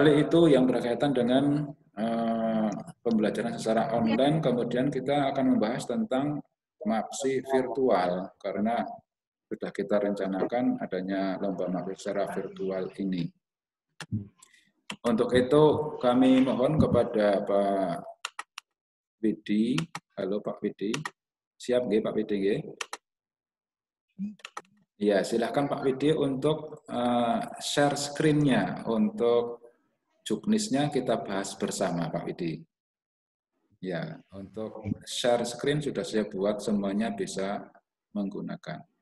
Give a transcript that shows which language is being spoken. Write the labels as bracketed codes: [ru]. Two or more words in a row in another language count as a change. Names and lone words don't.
[id] barangkali itu yang berkaitan dengan pembelajaran secara online. Kemudian kita akan membahas tentang MAPSI virtual, karena sudah kita rencanakan adanya lomba MAPSI secara virtual ini. Untuk itu kami mohon kepada Pak Widi. Halo Pak Widi. Siap nggih Pak Widi nggih? Ya, silahkan Pak Widi untuk [en] share screen- [id] nya. Untuk juknisnya kita bahas bersama Pak Widi. Ya, untuk [en] share screen [id] sudah saya buat, semuanya bisa menggunakan.